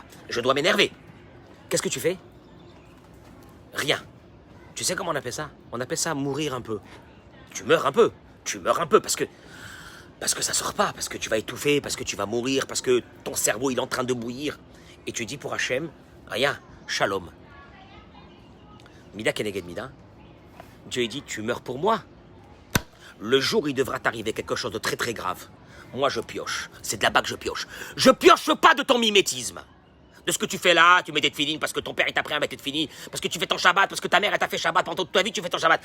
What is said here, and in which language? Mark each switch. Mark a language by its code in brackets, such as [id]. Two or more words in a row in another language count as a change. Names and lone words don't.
[fr] Je dois m'énerver. Qu'est-ce que tu fais? Rien. Tu sais comment on appelle ça? On appelle ça mourir un peu. Tu meurs un peu. Tu meurs un peu parce que ça sort pas, parce que tu vas étouffer, parce que tu vas mourir, parce que ton cerveau il est en train de bouillir. Et tu dis pour Hachem, rien, shalom. [he] מידה כנגד מידה. [fr] Dieu dit, tu meurs pour moi. Le jour où il devra t'arriver quelque chose de très très grave, moi je pioche. C'est de là-bas que je pioche. Je pioche pas de ton mimétisme. De ce que tu fais là, tu mets des tefilines parce que ton père il t'a appris à mettre des tefilines, parce que tu fais ton Shabbat, parce que ta mère elle t'a fait Shabbat pendant toute ta vie, tu fais ton Shabbat.